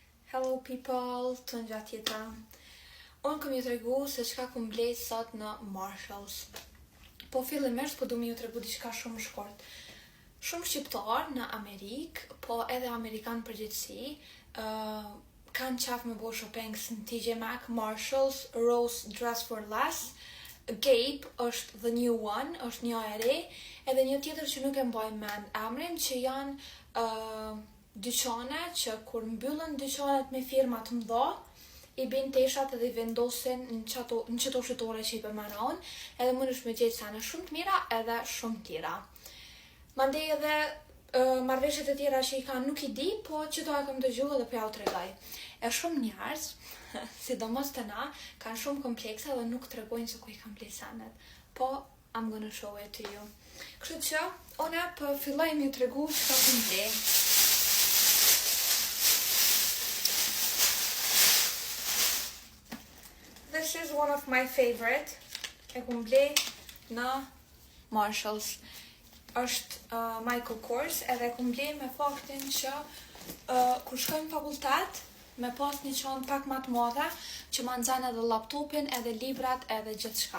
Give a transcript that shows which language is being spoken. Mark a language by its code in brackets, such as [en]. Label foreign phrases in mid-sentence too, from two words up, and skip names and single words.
[en] Hello people, [sq] të nga tjetra. Unë kom ju të regu se qka kom blejt sot në Marshalls. Po fillimisht po du mi ju të regu diçka shumë shkort. Shumë shqiptar në Amerikë, po edhe Amerikan përgjithsi, kanë qaf me bo shoppings në TJ Maxx, Marshalls, Rose Dress for Less, Gape është [en] the new one, [sq] është një e re, edhe një tjetër që nuk e mbaj mend emrin, që janë dyqane që kur mbyllën dyqanet me firma të mëdha, i bin teshat edhe i vendosin në qëto shitore që i përmenon, edhe mundesh me gjetë sene shumë të mira edhe shumë tjera. Mandej edhe marrëveshjet e tjera që i kanë nuk i di, po që do e kam dëgju edhe po ja u tregoj. E shumë njerëz, sidomos të na, kanë shumë komplekse dhe nuk tregojnë se ku i kanë blej senet. Po, [en] I'm gonna show it to you. [sq] Kështu që, one po filloj mi tregu çka kam blej. [en] This is one of my favorite. [sq] E kum blej në Marshalls. Është Michael Kors, edhe e kum blej me faktin që kur shkojmë në fakultet, me pas një çantë pak më të madhe, që ma nxan edhe laptopin, edhe librat, edhe gjithçka.